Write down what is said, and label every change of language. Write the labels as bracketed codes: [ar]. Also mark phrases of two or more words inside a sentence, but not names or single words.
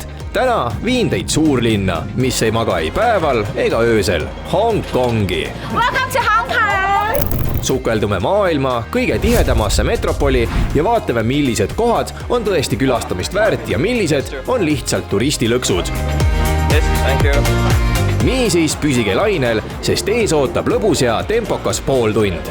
[et] Täna viin teid suurlinna, mis ei maga ei päeval ega öösel. Hong Kongi. [en] Welcome to Hong Kong! [et] Sukeldume maailma kõige tihedamasse metropoli ja vaatame, millised kohad on tõesti külastamist väärt ja millised on lihtsalt turistilõksud. [en] Yes, thank you. [et] Niisiis püsige lainel, sest ees ootab lõbus ja tempokas pool tund.